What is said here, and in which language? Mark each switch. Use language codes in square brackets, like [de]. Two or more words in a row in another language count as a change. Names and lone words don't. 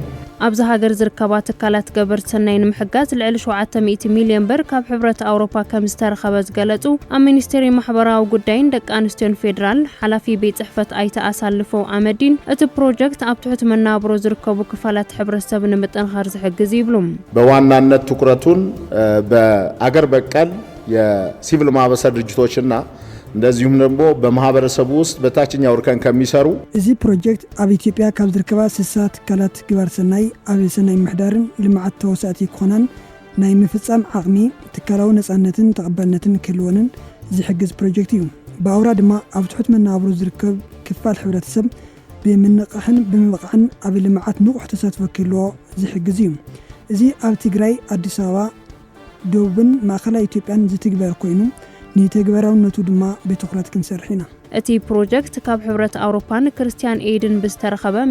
[ti] ኣብዚ ሃገር ዝርከባ ተካላት ገበርት ሰናይ ንምሕጋዝ ልዕሊ 700 ሚልዮን ብር ካብ ሕብረት ኣውሮፓ ከም ዝተረኸበ ዝገለጹ ኣብ ሚኒስትሪ ማሕበራዊ ጉዳይን ደቂ ኣንስትዮን ፌደራል ሓላፊ ቤት ጽሕፈት ኣይተኣሳልፎ ኣመዲን እቲ ፕሮጀክት ኣብ ትሑት መናብሮ ዝርከቡ ክፋላት ሕብረተሰብ ንምጥንኻር ዝሕግዝ ይብሉም [am] በዋናነት ትኩረቱን በአገር በቀል የሲቪል ማህበረሰብ ድርጅቶችና እንደዚሁም ደግሞ በማህበረሰቡ ውስጥ በታችኛው እርከን ከሚሰሩ [ti] እዚ ፕሮጀክት ኣብ ኢትዮጵያ ካብ ዝርከባ 60 ትካላት ግባር ሰናይ ኣብ ሰናይ ምሕዳርን ልምዓት ተወሳእቲ ክኾናን ናይ ምፍጻም ዓቕሚ ትካላዊ ነጻነትን ተቐባልነትን ክህልዎንን ዝሕግዝ ፕሮጀክት እዩ ብኣውራ ድማ ኣብ ትሑት መናብሮ ዝርከብ ክፋል ሕብረተሰብ ብምንቃሕን ብምብቃዕን ኣብ ልምዓት ንቑሕ ተሳትፎ ክህልዎ ዝሕግዝ እዩ እዚ ኣብ ትግራይ ኣዲስ አበባ ደቡብን ማእከላይ ኢትዮጵያን ዝትግበር ኮይኑ ንተግባራውነቱ ድማ በትኹረት ክንሰርሕ ኢና እቲ ፕሮጀክት ካብ ሕብረት ኣውሮፓን ክርስቲያን ኤድን ብዝተረኸበ